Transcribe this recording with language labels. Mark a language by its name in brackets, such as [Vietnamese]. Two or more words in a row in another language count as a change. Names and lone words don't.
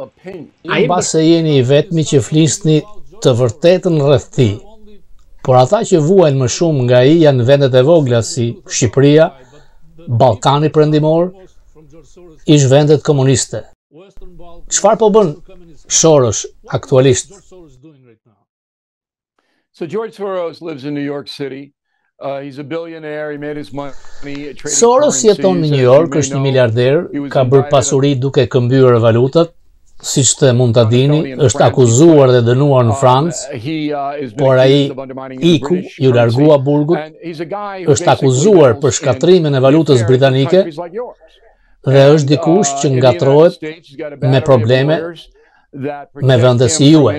[Albanian] Ai mbase jeni i vetmi që flisni të vërtetën rreth tij. Por ata që vuajnë më shumë nga ai janë vendet e vogla si Shqipëria, Ballkani Perëndimor, ish vendet komuniste. Çfarë po bën Shorosh aktualisht? [English] So George Soros lives in New York City. He's a billionaire. He made his money trading. [Albanian] Soros jeton në New York, është një miliarder, ka bërë pasuri duke këmbyer valutat, siç të mund ta dini, është akuzuar dhe dënuar në Francë, por ai iku, ju largua burgut, është akuzuar për shkatrimin e valutës britanike dhe është dikush që ngatrohet me probleme me vendet si juaj.